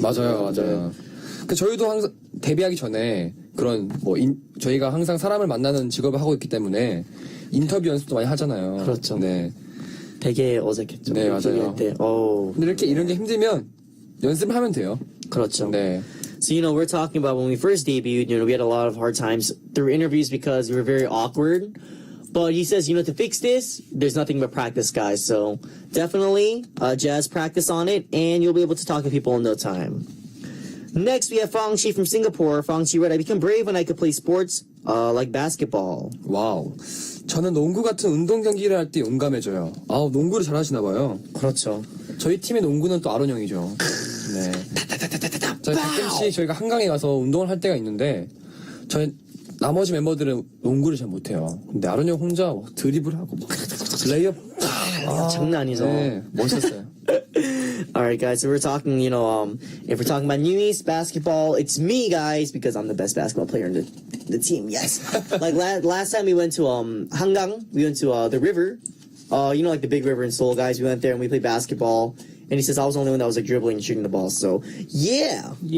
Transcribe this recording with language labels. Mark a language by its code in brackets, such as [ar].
[ko] 맞아요. 그 저희도 항상 데뷔하기 전에 그런 저희가 항상 사람을 만나는 직업을 하고 있기 때문에 인터뷰 연습도 많이 하잖아요. 그렇죠. 네. 되게 어색했죠. 네, 맞아요. 근데 이렇게 이런 게 힘들면 연습을 하면 돼요. 그렇죠. 네. [en] So, we're talking about when we first debuted, we had a lot of hard times through interviews because we were very awkward. But he says, to fix this, there's nothing but practice, guys. So, definitely, Jazz, practice on it, and you'll be able to talk to people in no time. Next, we have Fong Chi from Singapore. Fong Chi read, I become brave when I could play sports, like basketball. [ko] 와우. 저는 농구 같은 운동 경기를 할 때 용감해져요. 농구를 잘하시나 봐요. 그렇죠. 저희 팀의 농구는 또 아론 형이죠. 네. 가끔씩 저희가 한강에 가서 운동을 할 때가 있는데 저희 나머지 멤버들은 농구를 잘 못해요. 근데 아론 형 혼자 막 드리블하고 막 레이업 장난 아니죠. 네, 멋있었어요. [en] Alright, guys, so we're talking, if we're talking about newies, basketball, it's me, guys, because I'm the best basketball player in the team, yes. Like, last time we went to, Hangang, we went to, the river, like the big river in Seoul, guys, we went there and we played basketball, and he says I was the only one that was, like, dribbling and shooting the ball, so, yeah.